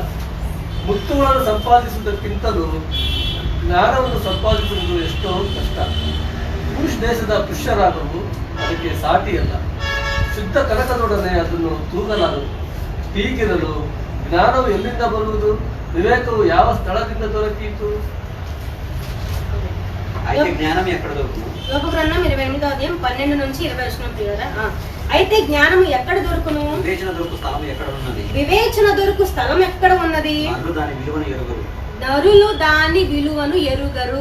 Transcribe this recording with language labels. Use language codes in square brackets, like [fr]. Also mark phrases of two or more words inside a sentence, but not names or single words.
[kn] ಮುತ್ತುಗಳನ್ನು ಸಂಪಾದಿಸುವುದಕ್ಕಿಂತಲೂ ಜ್ಞಾನವನ್ನು ಸಂಪಾದಿಸುವುದು ಎಷ್ಟೋ ಕಷ್ಟ. ಪುರುಷ್ ದೇಶದ ಪುಷ್ಯರಾಗವು ಅದಕ್ಕೆ ಸಾಟಿಯಲ್ಲ. ಶುದ್ಧ ಕನಕದೊಡನೆ ಅದನ್ನು ತೂಗಲಾರದು. ಹೀಗಿರಲು ಜ್ಞಾನವು ಎಲ್ಲಿಂದ ಬರುವುದು? ವಿವೇಕವು ಯಾವ ಸ್ಥಳದಿಂದ ದೊರಕೀತು? [te] అయితే జ్ఞానం ఎక్కడ దొరుకును? యోగ గ్రంథం 28వ అధ్యాయం 12 నుంచి 20 వచనం ప్రియులారా. అయితే జ్ఞానము ఎక్కడ దొరుకును? వివేచన దొరుకు స్థలం ఎక్కడ ఉన్నది? వివేచన దొరుకు స్థలం ఎక్కడ ఉన్నది? నరులు దాని విలువను ఎరుగరు. నరులు దాని విలువను ఎరుగరు.